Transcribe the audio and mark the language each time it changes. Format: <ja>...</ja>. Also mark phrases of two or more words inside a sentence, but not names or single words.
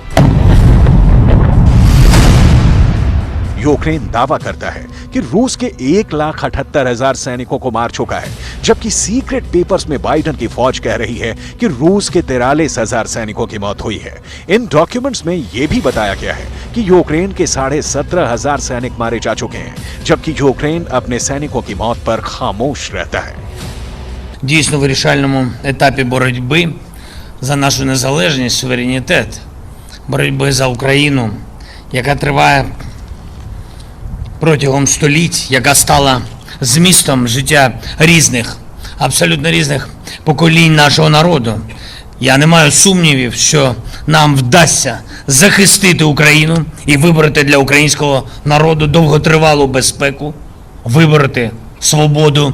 <hi>यूक्रेन दावा करता है कि रूस के 1,78,000 सैनिकों को मार चुका है, जबकि</hi> <en>secret papers</en> <hi>में बाइडेन की फौज कह रही है कि रूस के 43,000 सैनिकों की मौत हुई है। इन डॉक्यूमेंट्स में यह भी बताया गया है कि यूक्रेन के 17,500 सैनिक मारे जा चुके हैं, जबकि यूक्रेन अपने सैनिकों की मौत पर खामोश रहता है।</hi> <uk>Дійсно вирішальному етапі боротьби за нашу незалежність, суверенітет, боротьби за Україну, яка триває протягом століть, яка стала змістом життя різних, абсолютно різних поколінь нашого народу. Я не маю сумнівів, що нам вдасться захистити Україну і вибороти для українського народу довготривалу безпеку, вибороти свободу.</uk>